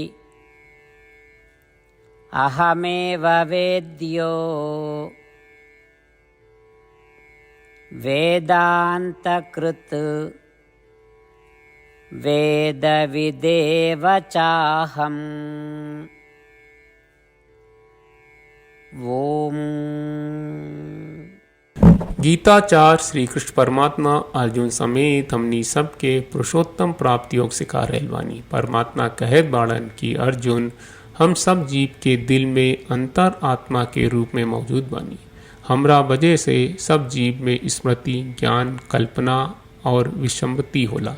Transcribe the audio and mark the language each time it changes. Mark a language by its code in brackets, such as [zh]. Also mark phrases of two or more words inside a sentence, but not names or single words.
[sa] अहमेव वेद्यो वेदान्तकृत् वेदविदेव चाहम्। ओम। [bho] गीताचार श्री कृष्ण परमात्मा अर्जुन समेत हमनी सबके पुरुषोत्तम प्राप्त योग सिखा रहल बानी। परमात्मा कहत बाड़न कि अर्जुन, हम सब जीव के दिल में अंतर आत्मा के रूप में मौजूद बानी। हमरा वजह से सब जीव में स्मृति, ज्ञान, कल्पना और विसम्मति होला।